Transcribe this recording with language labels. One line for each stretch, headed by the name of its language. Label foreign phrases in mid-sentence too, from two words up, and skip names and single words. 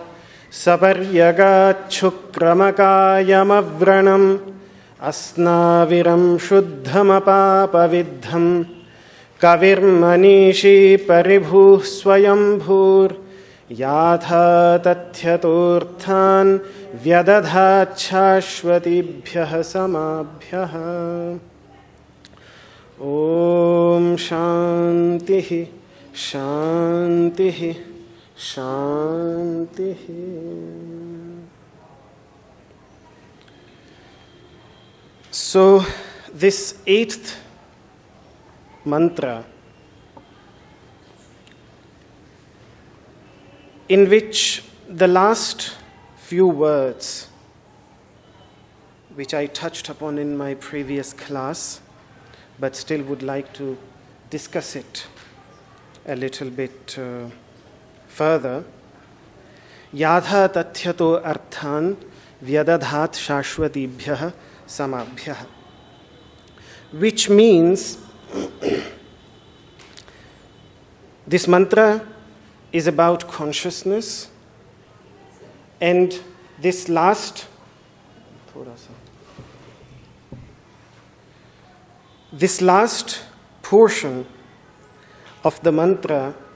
Sanskrit: सपर्यगाच्छुक्रमकायमव्रणम् अस्नाविरं शुद्धमपापविद्धं कविर्मनीषी परिभूः स्वयंभूर्याथा तथ्यतोऽर्थान् व्यदधाच्छाश्वतीभ्यः समाभ्यः। ॐ शान्तिः शान्तिः शान्तिः।
English: So this 8th mantra, in which the last few words, which I touched upon in my previous class, but still would like to discuss it a little bit further.
Sanskrit: यथा तथ्यतो अर्थान् व्यदधात् शाश्वतीभ्यः समाभ्यः,
English: which means this mantra is about consciousness And this last portion of the mantra